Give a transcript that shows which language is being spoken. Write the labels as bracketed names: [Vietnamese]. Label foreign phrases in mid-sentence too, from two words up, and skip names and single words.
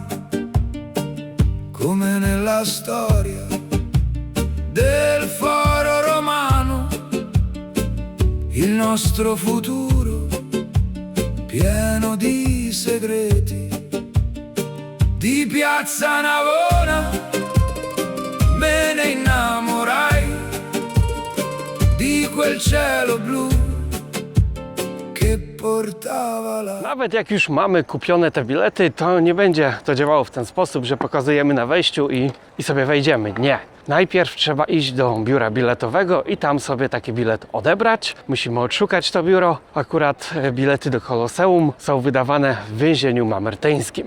[Italian] come nella storia del foro romano, il nostro futuro pieno di segreti, di Piazza Navona. Me ne innamorai di quel cielo blu che portava la... [Polish] Nawet jak już mamy kupione te bilety, to nie będzie to działało w ten sposób, że pokazujemy na wejściu i sobie wejdziemy. Nie. Najpierw trzeba iść do biura biletowego i tam sobie taki bilet odebrać. Musimy odszukać to biuro. Akurat bilety do Koloseum są wydawane w więzieniu mamertyńskim.